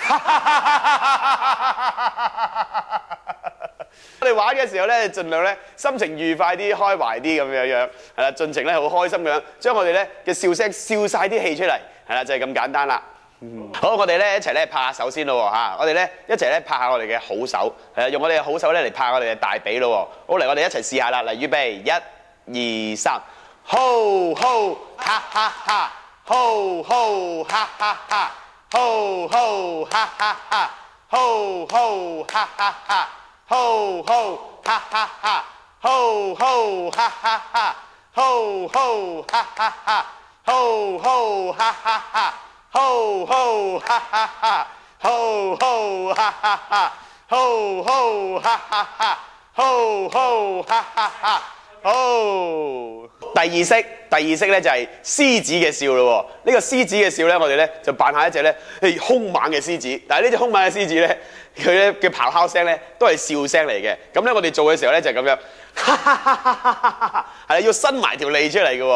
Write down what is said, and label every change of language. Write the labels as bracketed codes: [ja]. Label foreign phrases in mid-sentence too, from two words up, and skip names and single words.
[yue] 我哋玩嘅時候咧，盡量咧心情愉快啲、開懷啲咁樣，係啦，盡情咧好開心咁樣，將我哋咧嘅笑聲笑晒啲氣出嚟，係啦，就係咁簡單啦。好，我哋咧一齊咧拍下手先咯嚇，我哋咧一齊咧拍下我哋嘅好手，用我哋嘅好手咧嚟拍我哋嘅大髀咯。好，嚟我哋一齊試下啦，嚟預備1、2、3，吼吼哈哈哈，吼吼哈哈哈，吼吼哈哈哈，吼吼哈哈哈。吼吼哈哈哈，吼吼哈哈哈，吼吼哈哈哈，吼吼哈哈哈，吼吼哈哈哈，吼吼哈哈哈，吼吼哈哈哈，吼吼哈哈哈。好，第二式咧就係獅子嘅笑咯。呢個獅子嘅笑咧，我哋咧就扮下一隻咧兇猛嘅獅子。但係呢隻兇猛嘅獅子咧，佢咧嘅咆哮聲咧都係笑聲嚟嘅。咁咧我哋做嘅時候咧就係咁樣，係要伸埋條脷出嚟嘅。